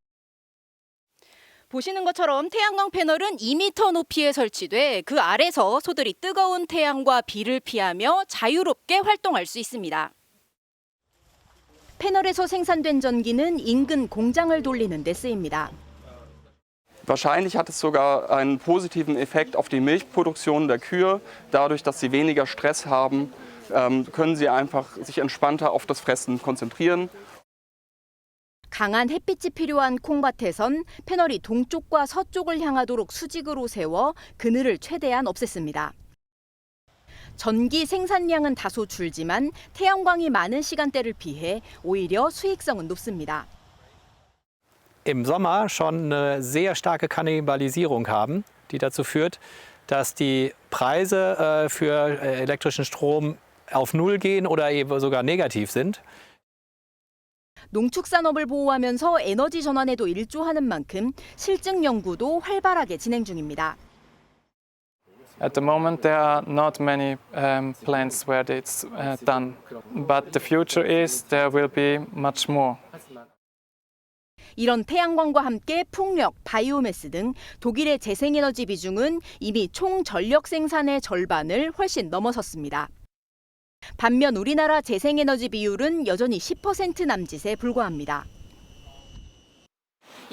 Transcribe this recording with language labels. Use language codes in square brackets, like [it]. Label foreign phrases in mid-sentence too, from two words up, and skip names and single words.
[ko] 보시는 것처럼 태양광 패널은 2m 높이에 설치돼 그 아래서 소들이 뜨거운 태양과 비를 피하며 자유롭게 활동할 수 있습니다. 패널에서 생산된 전기는 인근 공장을 돌리는 데 쓰입니다. [de] Wahrscheinlich hat es sogar einen positiven Effekt auf die Milchproduktion der Kühe. Dadurch, dass sie weniger Stress haben, können sie einfach sich entspannter auf das Fressen konzentrieren. [ko] 강한 햇빛이 필요한 콩밭에선 패널이 동쪽과 서쪽을 향하도록 수직으로 세워 그늘을 최대한 없앴습니다. 전기 생산량은 다소 줄지만 태양광이 많은 시간대를 비해 오히려 수익성은 높습니다. [de] im Sommer schon eine sehr starke Kannibalisierung haben, die dazu führt, dass die Preise für elektrischen Strom auf Null gehen oder eben sogar negativ sind. [ko] 농축산업을 보호하면서 에너지 전환에도 일조하는 만큼 실증 연구도 활발하게 진행 중입니다. [en] At the moment there are not many plants where it's done, but the future is there will be much more. [ko] 이런 태양광과 함께 풍력, 바이오매스 등 독일의 재생에너지 비중은 이미 총 전력 생산의 절반을 훨씬 넘어섰습니다. 반면 우리나라 재생에너지 비율은 여전히 10% 남짓에 불과합니다.